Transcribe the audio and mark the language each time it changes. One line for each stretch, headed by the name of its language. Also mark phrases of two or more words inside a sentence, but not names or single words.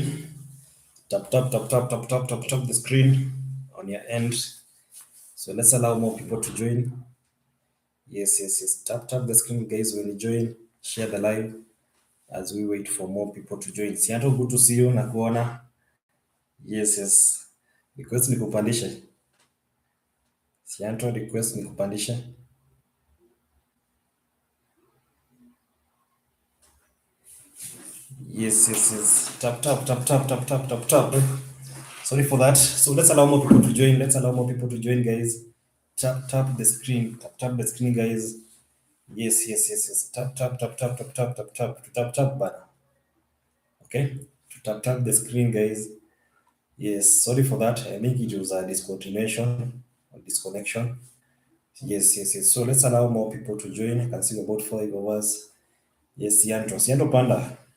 English: Tap tap tap tap tap tap tap tap the screen on your end. So let's allow more people to join. Yes, yes, yes. Tap tap the screen, guys. When you join, share the live as we wait for more people to join. Sianto, good to see you. Nakuona. Yes, yes.
Swahili: Request ni kupandisha. Sianto, request ni kupandisha.
English: Yes, yes, yes. Tap tap tap tap tap tap tap tap. Sorry for that. So let's allow more people to join. Let's allow more people to join, guys. Tap tap the screen. Tap tap the screen, guys. Yes, yes, yes, yes. Tap tap tap tap tap tap tap tap to tap tap button. Okay. To tap tap the screen, guys. Yes. Sorry for that. I think it was a discontinuation or disconnection. Yes, yes, yes. So let's allow more people to join. I can see about 5 of us. Yes, Yanto. Yanto Panda.